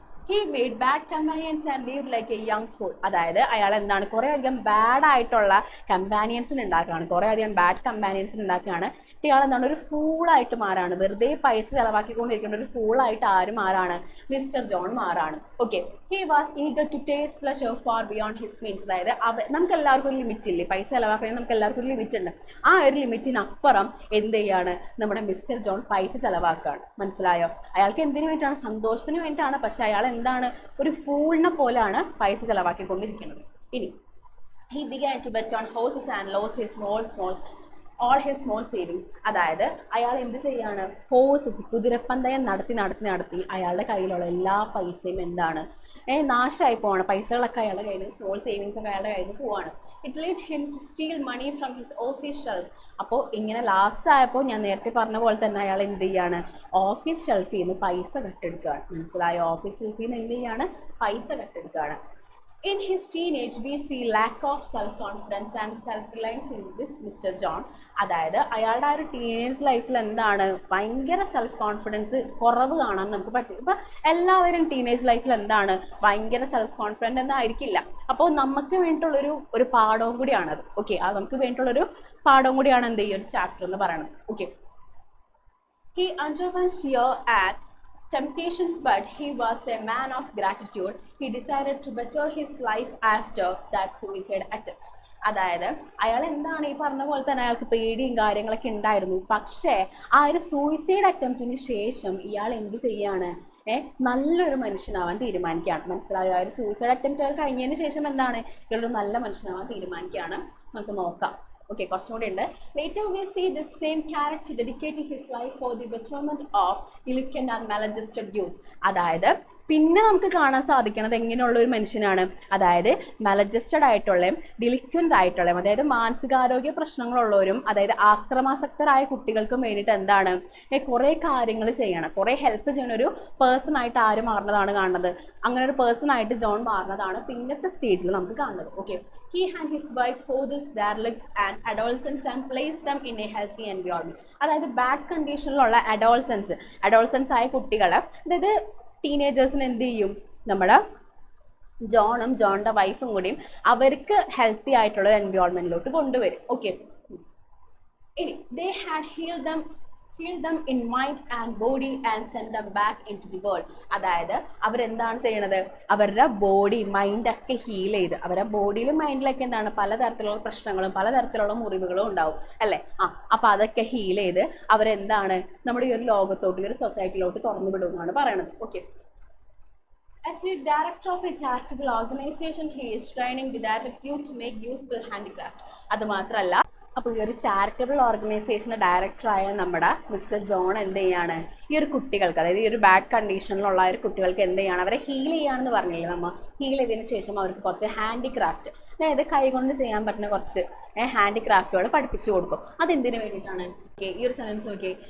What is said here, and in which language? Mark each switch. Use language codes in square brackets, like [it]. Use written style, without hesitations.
[en] He made bad companions and lived like a young fool. [ml] അതായത് അയാൾ എന്താണ് കുറേ അധികം ബാഡ് ആയിട്ടുള്ള കമ്പാനിയൻസിന് ഉണ്ടാക്കുകയാണ്, കുറേ അധികം ബാഡ് കമ്പാനിയൻസിന് ഉണ്ടാക്കുകയാണ്. ഇയാൾ എന്താണ് ഒരു ഫൂളായിട്ട് മാറാണ്, വെറുതെ പൈസ ചിലവാക്കിക്കൊണ്ടിരിക്കുന്ന ഒരു ഫൂളായിട്ട് ആര് മാറാണ്? Mister John മാറാണ്. [en] Okay, he was eager to taste pleasure far beyond his means. [ml] അതായത് നമുക്ക് എല്ലാവർക്കും ഒരു ലിമിറ്റ് ഇല്ലേ, പൈസ ചിലവാക്കണമെങ്കിൽ നമുക്ക് എല്ലാവർക്കും ഒരു ലിമിറ്റ് ഉണ്ട്. ആ ഒരു ലിമിറ്റിനപ്പുറം എന്ത് ചെയ്യാണ് നമ്മുടെ മിസ്റ്റർ ജോൺ പൈസ ചിലവാക്കുകയാണ്. മനസ്സിലായോ? അയാൾക്ക് എന്തിനു വേണ്ടിയിട്ടാണ്? സന്തോഷത്തിന് വേണ്ടിയിട്ടാണ്. പക്ഷെ അയാൾ എന്താണ് ഒരു ഫൂളിനെ പോലെയാണ് പൈസ ചിലവാക്കിക്കൊണ്ടിരിക്കുന്നത്. [en] ഇനി he began to bet on horses and lost his all his small savings. [ml] അതായത് അയാൾ എന്ത് ചെയ്യാണ്? ഹോഴ്സസ്, കുതിരപ്പന്തയം നടത്തി അയാളുടെ കയ്യിലുള്ള എല്ലാ പൈസയും എന്താണ് നാശമായി പോവാണ്. പൈസകളൊക്കെ അയാളുടെ കയ്യിൽ നിന്ന്, സ്മോൾ സേവിങ്സ് ഒക്കെ അയാളുടെ കയ്യിൽ നിന്ന് പോവാണ്. [en] It led him to steal money from his office shelf. [ml] അപ്പോൾ ഇങ്ങനെ ലാസ്റ്റ് ആയപ്പോൾ ഞാൻ നേരത്തെ പറഞ്ഞ പോലെ തന്നെ അയാൾ എന്ത് ചെയ്യാണ്? ഓഫീസ് ഷെൽഫിൽ നിന്ന് പൈസ കട്ടെടുക്കുകയാണ്. മനസ്സിലായോ? ഓഫീസ് ഷെൽഫിൽ നിന്ന് എന്ത് ചെയ്യാണ്? പൈസ കട്ടെടുക്കുകയാണ്. [en] In his teenage, we see lack of self-confidence and self-reliance in this Mr. John. [ml] അതായത് അയാളുടെ ആ ഒരു ടീനേജ് ലൈഫിൽ എന്താണ് ഭയങ്കര സെൽഫ് കോൺഫിഡൻസ് കുറവ് കാണാൻ നമുക്ക് പറ്റും. ഇപ്പം എല്ലാവരും ടീനേജ് ലൈഫിൽ എന്താണ് ഭയങ്കര സെൽഫ് കോൺഫിഡൻ്റ് എന്നായിരിക്കില്ല. അപ്പോൾ നമുക്ക് വേണ്ടിയിട്ടുള്ളൊരു പാഠവും കൂടിയാണത്. ഓക്കെ, അത് നമുക്ക് വേണ്ടിയിട്ടുള്ളൊരു പാഠവും കൂടിയാണ് എന്ത് ഈ ഒരു ചാപ്റ്റർ എന്ന് പറയുന്നത്. [en] Okay, he underwent fear and temptations, but he was a man of gratitude. He decided to better his life after that suicide attempt. [ml] അതായത് അയാൾ എന്താണ് ഈ പറഞ്ഞ പോലെ തന്നെ അയാൾക്ക് പേടിയും കാര്യങ്ങളൊക്കെ ഉണ്ടായിരുന്നു. പക്ഷേ ആ ഒരു സൂയിസൈഡ് അറ്റംപ്റ്റിന് ശേഷം ഇയാൾ എന്ത് ചെയ്യാണ്? നല്ലൊരു മനുഷ്യനാവാൻ തീരുമാനിക്കുകയാണ്. മനസ്സിലായോ? ആ ഒരു സൂയിസൈഡ് അറ്റംപ്റ്റ് കഴിഞ്ഞതിന് ശേഷം എന്താണ് ഇയാളൊരു നല്ല മനുഷ്യനാവാൻ തീരുമാനിക്കുകയാണ്. നമുക്ക് നോക്കാം. ഓക്കെ, കുറച്ചും കൂടി ഉണ്ട്. [en] Later we see the same character dedicating his life for the betterment of delinquent and maladjusted youth. [ml] അതായത് പിന്നെ നമുക്ക് കാണാൻ സാധിക്കുന്നത് എങ്ങനെയുള്ള ഒരു മനുഷ്യനാണ്? അതായത് മാലഡ്ജസ്റ്റഡ് ആയിട്ടുള്ളതും ഡിലിക്വൻ്റ് ആയിട്ടുള്ളതും, അതായത് മാനസികാരോഗ്യ പ്രശ്നങ്ങളുള്ളവരും അതായത് ആക്രമാസക്തരായ കുട്ടികൾക്കും വേണ്ടിയിട്ട് എന്താണ് കുറേ കാര്യങ്ങൾ ചെയ്യണം, കുറേ ഹെൽപ്പ് ചെയ്യുന്ന ഒരു പേഴ്സൺ ആയിട്ട് ആര് മാറുന്നതാണ് കാണുന്നത്? അങ്ങനെ ഒരു പേഴ്സൺ ആയിട്ട് ജോൺ മാറുന്നതാണ് പിന്നത്തെ സ്റ്റേജിൽ നമുക്ക് കാണുന്നത്. [en] Okay, he and his wife fathers derelict and adolescents and placed them in a healthy environment. [ml] അതായത് ബാഡ് കണ്ടീഷനിലുള്ള അഡോൾസൻസ് ആയ കുട്ടികൾ, അതായത് ടീനേജേഴ്സിന് എന്ത് ചെയ്യും? നമ്മുടെ ജോണും ജോണിൻ്റെ വൈഫും കൂടിയും അവർക്ക് ഹെൽത്തി ആയിട്ടുള്ള ഒരു എൻവയോൺമെൻറ്റിലോട്ട് കൊണ്ടുവരും. [en] Okay, ഇനി they had healed them in mind and body and send them back into the world. [ml] അതായത് അവരെന്താണ് ചെയ്യണത്? അവരുടെ ബോഡി മൈൻഡൊക്കെ ഹീൽ ചെയ്ത്, അവരുടെ ബോഡിയിലും മൈൻഡിലൊക്കെ എന്താണ് പലതരത്തിലുള്ള പ്രശ്നങ്ങളും പലതരത്തിലുള്ള മുറിവുകളും ഉണ്ടാവും അല്ലേ? അപ്പോൾ അതൊക്കെ ഹീൽ ചെയ്ത് അവരെന്താണ് നമ്മുടെ ഈ ഒരു ലോകത്തോട്ട്, ഈ ഒരു സൊസൈറ്റിയിലോട്ട് തുറന്നു വിടുമെന്നാണ് പറയണത്. [en] Okay, as the director of a charitable organization, he is training the direct youth to make useful handicraft. [ml] അത് മാത്രമല്ല, അപ്പോൾ ഈ ഒരു ചാരിറ്റബിൾ ഓർഗനൈസേഷൻ്റെ ഡയറക്ടറായ നമ്മുടെ മിസ്റ്റർ ജോൺ എന്ത് ചെയ്യാണ്? ഈ ഒരു കുട്ടികൾക്ക്, അതായത് ഈ ഒരു ബാഡ് കണ്ടീഷനിലുള്ള ഒരു കുട്ടികൾക്ക് എന്ത് ചെയ്യാണ്? അവരെ ഹീൽ ചെയ്യാണെന്ന് പറഞ്ഞില്ലേ നമ്മൾ? ഹീൽ ചെയ്തതിന് ശേഷം അവർക്ക് കുറച്ച് ഹാൻഡിക്രാഫ്റ്റ്, അതായത് കൈകൊണ്ട് ചെയ്യാൻ പറ്റുന്ന കുറച്ച് ഹാൻഡിക്രാഫ്റ്റുകൾ പഠിപ്പിച്ചു കൊടുക്കും. അതെന്തിനു വേണ്ടിയിട്ടാണ്? ഈ ഒരു സെൻറ്റൻസ് നോക്കിയേ.